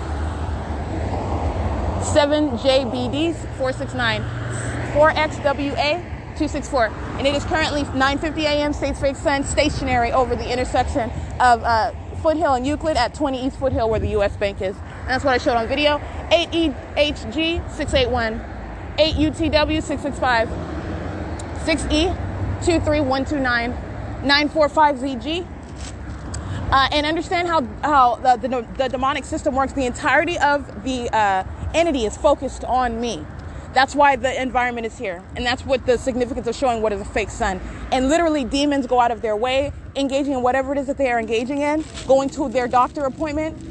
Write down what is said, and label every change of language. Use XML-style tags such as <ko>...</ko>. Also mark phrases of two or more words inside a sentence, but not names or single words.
<en>7JBDs 469, 4XWA 264, and it is currently 9:50 a.m. States Fake Sun, stationary over the intersection of Foothill and Euclid at 20 East Foothill, where the U.S. Bank is. And that's what I showed on video. 8EHG 681, 8UTW 665, 6E 23129, 945ZG. And understand how the demonic system works. The entirety of the entity is focused on me. That's why the environment is here. And that's what the significance of showing what is a fake sun. And literally demons go out of their way, engaging in whatever it is that they are engaging in, going to their doctor appointment.</en>